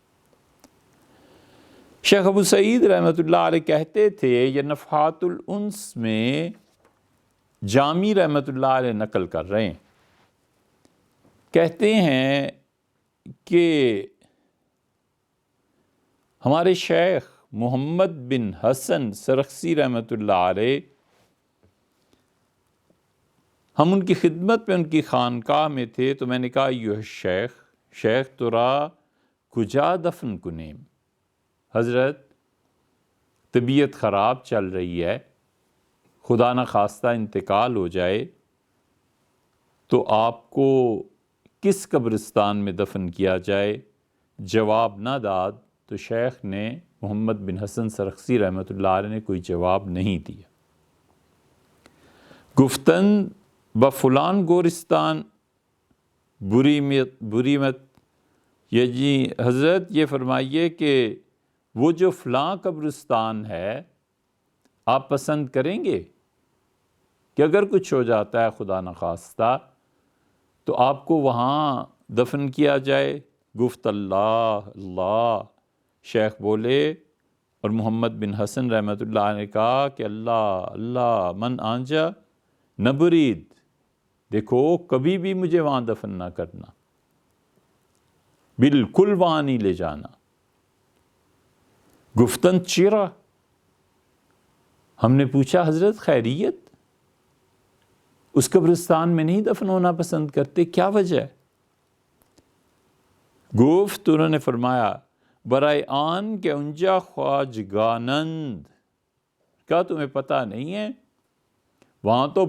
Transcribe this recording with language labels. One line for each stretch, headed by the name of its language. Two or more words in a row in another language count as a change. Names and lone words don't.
Urdu: شیخ ابو سعید
Arabic: رحمۃ اللہ علیہ
Urdu: کہتے تھے، یہ نفحات الانس میں جامی
Arabic: رحمۃ اللہ علیہ
Urdu: نقل کر رہے ہیں، کہتے ہیں کہ ہمارے شیخ محمد بن حسن سرخسی
Arabic: رحمۃ اللہ علیہ،
Urdu: ہم ان کی خدمت میں ان کی خانقاہ میں تھے، تو میں نے کہا یہ
Persian: شیخ ترا کجا دفن کنیم،
Urdu: حضرت طبیعت خراب چل رہی ہے، خدا نخواستہ انتقال ہو جائے تو آپ کو کس قبرستان میں دفن کیا جائے؟
Persian: جواب نہ داد
Urdu: تو شیخ نے محمد بن حسن سرخسی
Arabic: رحمۃ اللہ علیہ
Urdu: نے کوئی جواب نہیں دیا۔
Persian: گفتن بفلان گورستان بری مت،
Urdu: یہ جی حضرت یہ فرمائیے کہ وہ جو فلاں قبرستان ہے آپ پسند کریں گے کہ اگر کچھ ہو جاتا ہے خدا نخواستہ تو آپ کو وہاں دفن کیا جائے؟
Persian: گفت اللہ اللہ،
Urdu: شیخ بولے، اور محمد بن حسن
Arabic: رحمۃ اللہ
Urdu: نے کہا کہ اللہ اللہ،
Persian: من آنجا نبرید،
Urdu: دیکھو کبھی بھی مجھے وہاں دفن نہ کرنا، بالکل وہاں نہیں لے جانا۔
Persian: گفتن چرا،
Urdu: ہم نے پوچھا حضرت خیریت، اس قبرستان میں نہیں دفن ہونا پسند کرتے، کیا وجہ ہے؟ گفت، انہوں نے فرمایا
Persian: برائے آن کے انجا خواجگانند،
Urdu: کیا تمہیں پتہ نہیں ہے وہاں تو